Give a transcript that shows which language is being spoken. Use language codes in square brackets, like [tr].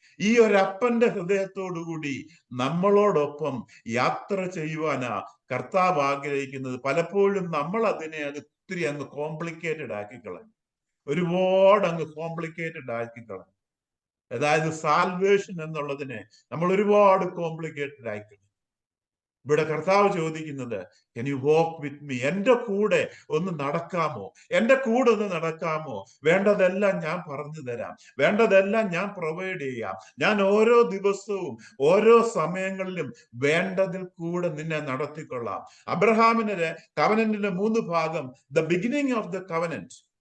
[ml] ഈ ഒരു അപ്പന്റെ ഹൃദയത്തോടുകൂടി നമ്മളോടൊപ്പം യാത്ര ചെയ്യുവാനാ കർത്താവ് ആഗ്രഹിക്കുന്നത്. പലപ്പോഴും നമ്മൾ അത് ഒത്തിരി അങ്ങ് കോംപ്ലിക്കേറ്റഡ് ആക്കിക്കളയും, ഒരുപാട് അങ്ങ് കോംപ്ലിക്കേറ്റഡ് ആക്കിക്കളയും. അതായത് സാൽവേഷൻ എന്നുള്ളതിനെ നമ്മൾ ഒരുപാട് കോംപ്ലിക്കേറ്റഡ് ആയിക്കളയും. ഇവിടെ കർത്താവ് ചോദിക്കുന്നത്, [en] can you walk with me? [ml] എന്റെ കൂടെ ഒന്ന് നടക്കാമോ? എന്റെ കൂടെ ഒന്ന് നടക്കാമോ? വേണ്ടതെല്ലാം ഞാൻ പറഞ്ഞു തരാം, വേണ്ടതെല്ലാം ഞാൻ പ്രൊവൈഡ് ചെയ്യാം. ഞാൻ ഓരോ ദിവസവും ഓരോ സമയങ്ങളിലും വേണ്ടതിൽ കൂടെ നിന്നെ നടത്തിക്കൊള്ളാം. അബ്രഹാമിന് കവനന്റിന്റെ 3 ഭാഗം, [en] The beginning of the covenant.